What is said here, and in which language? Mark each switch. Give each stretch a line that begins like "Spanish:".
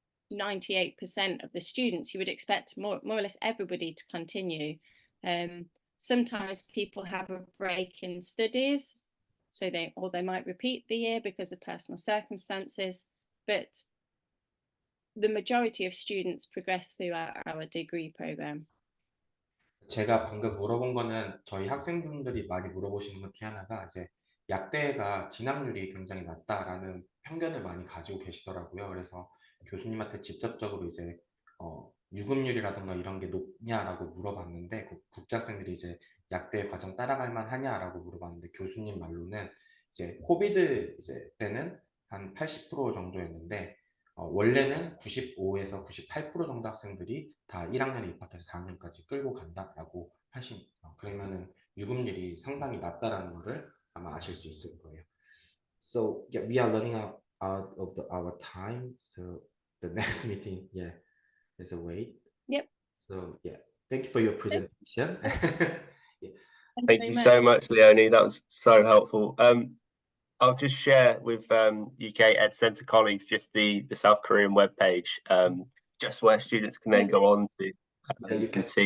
English: 98% of the students, you would expect more or less everybody to continue. Sometimes people have a break in studies, so they might repeat the year because of personal circumstances, but the majority of students progress through our degree program.
Korean: 제가 방금 물어본 거는 저희 학생분들이 많이 물어보시는 것 중에 하나가 이제 약대가 진학률이 굉장히 낮다라는 편견을 많이 가지고 계시더라고요. 그래서 교수님한테 직접적으로 이제 유급률이라든가 이런 게 높냐라고 물어봤는데 국제학생들이 이제 약대 과정 따라갈 만하냐라고 물어봤는데 교수님 말로는 이제 코비드 이제 때는 한 80% 정도였는데 원래는 95에서 98% 정도 학생들이 다 1학년에 입학해서 4학년까지 끌고 간다라고 그러면은 유급률이 상당히 낮다라는 거를 아마 아실 수 있을 거예요.
English: So yeah, we are running out of our time. So the next meeting, yeah, is away. Yep. So yeah, thank you for your presentation. Yeah. Thank you so much, Leonie. That was so helpful. I'll just share with UK Ed Centre colleagues just the South Korean webpage, just where students can then go on to. You can see.